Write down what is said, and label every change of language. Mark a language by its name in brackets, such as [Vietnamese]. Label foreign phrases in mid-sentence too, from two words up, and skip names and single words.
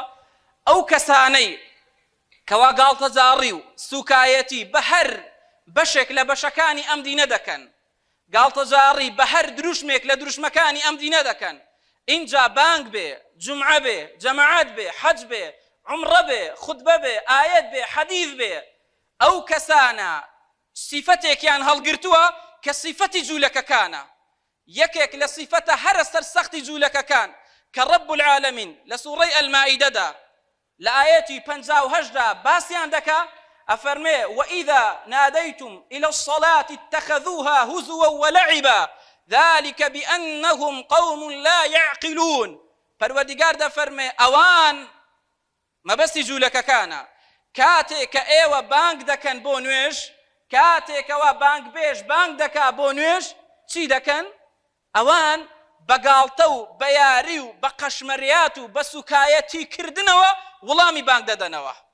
[Central Kurdish] ئەو کەسانەی کەوا گاڵتەجاڕی و سوکایەتی بە هەر بەشێک لە بەشەکانی ئەم دینە دەکەن، گاڵتەجاڕی بە هەر دروشمێک لە دروشمەکانی ئەم دینە دەکەن، اینجا بانگ بێ، جومعە بێ، جەماعەت بێ، حەج بێ، عمرە بێ، خوتبە بێ، ئایەت بێ، حەدیث بێ، ئەو کەسانە صیفەتێکیان هەڵگرتووە کە صیفەتی جوولەکەکانە. یەکێک لە صیفەتە هەرە سەرسەختی جوولەکەکان کە [Arabic] ڕەب العالەمین [Central Kurdish] لە سوورەی ئەلمائیدەدا لە ئایەتی 58دا باسیان دەکا، ئەفەرمێ [Arabic] وَإِذَا نَادَيْتُمْ إِلَى الصَّلَاةِ اتَّخَذُوهَا هُزُوًا وَلَعِبًا ذَلِكَ بِأَنَّهُمْ قَوْمٌ لَا يَعْقِلُونَ. [Central Kurdish] پەروەردیگار دەفەرمێ ئەوان مەبەستی جوولەکەکانە، کاتێک کە ئێوە بانگ دەکەن بۆ نوێژ، کاتێکەوە بانگ بێژ بانگ دەکا بۆ نوێژ، چی دەکەن؟ ئەوان بە گاڵتە و بە یاری و بە قەشمەریات و بە سوکایەتی کردنەوە وڵامی بانگ دەدەنەوە.